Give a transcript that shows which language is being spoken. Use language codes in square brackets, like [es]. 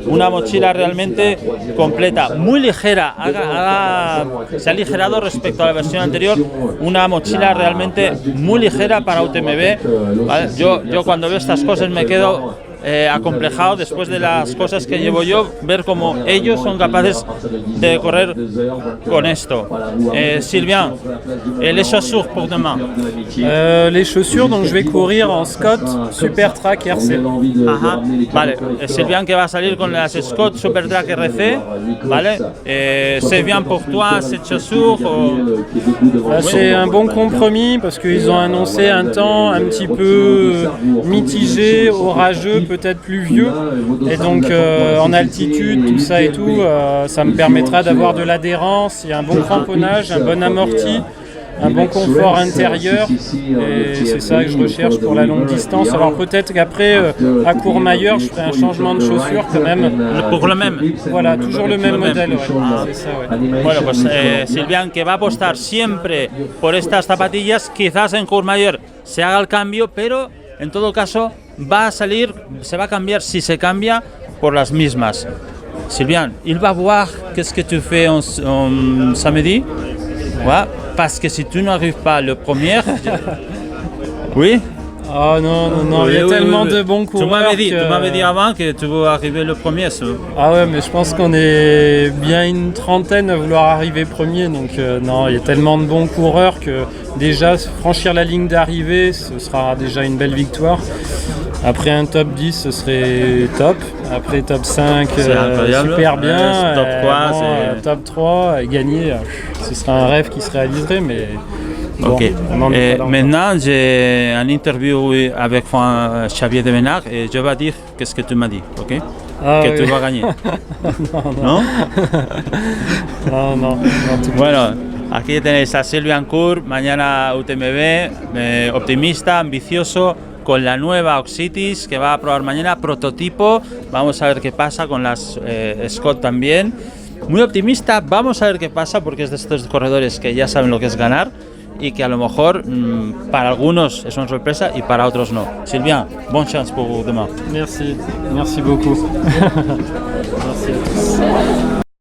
[es] Una mochila realmente completa, muy ligera, se ha aligerado respecto a la versión anterior, una mochila realmente muy ligera para UTMB. ¿Vale? Yo cuando veo estas cosas me quedo acomplejado después de las cosas que llevo yo, ver cómo ellos son capaces de correr con esto. [fr] Sylvain, les chaussures pour demain. Les chaussures, donc je vais courir en Scott Super Track RC. [es] Ajá, vale. Sylvain que va a salir con las Scott Super Track RC, vale. [fr] C'est bien pour toi cette chaussure C'est un bon compromis parce qu'ils ont annoncé un temps un petit peu mitigé, orageux, peut-être pluvieux, et donc en altitude, tout ça et tout, ça me permettra d'avoir de l'adhérence, il y a un bon cramponnage, un bon amorti, un bon confort intérieur, et c'est ça que je recherche pour la longue distance. Alors peut-être qu'après, à Courmayeur, je ferai un changement de chaussure quand même. Pour le même. Voilà, toujours le même modèle. Ouais. C'est ça, ouais. [es] Bueno, pues Sylvain que va a apostar siempre por estas zapatillas, quizás en Courmayeur se haga el cambio, pero en todo caso va a salir, se va a cambiar si se cambia por las mismas. [fr] Sylvain, il va voir qu'est-ce que tu fais en samedi. Ouais, parce que si tu n'arrives pas le premier, oui. Oh non, il y a tellement de bons coureurs. Tu m'avais dit avant que tu veux arriver le premier. Ah ouais, mais je pense qu'on est bien une trentaine à vouloir arriver premier, donc non, il y a tellement de bons coureurs que déjà franchir la ligne d'arrivée, ce sera déjà une belle victoire. Après un top 10, ce serait top. Après top 5, super bien. Top 3, top 3, gagner, ce sera un rêve qui se réaliserait, mais... Bon, ok. Maintenant, j'ai une interview avec Xavier de Benach et je vais dire qu'est-ce que tu m'as dit, ok? Que tu vas gagner. Non. No. [es] Bueno, aquí tenéis a Sylvain Cour, mañana UTMB, optimista, ambicioso, con la nueva Oxidis que va a probar mañana, prototipo. Vamos a ver qué pasa con las Scott también. Muy optimista, vamos a ver qué pasa porque es de estos corredores que ya saben lo que es ganar y que a lo mejor para algunos es una sorpresa y para otros no. [fr] Sylvain, bonne chance pour demain. Merci beaucoup. Merci à tous.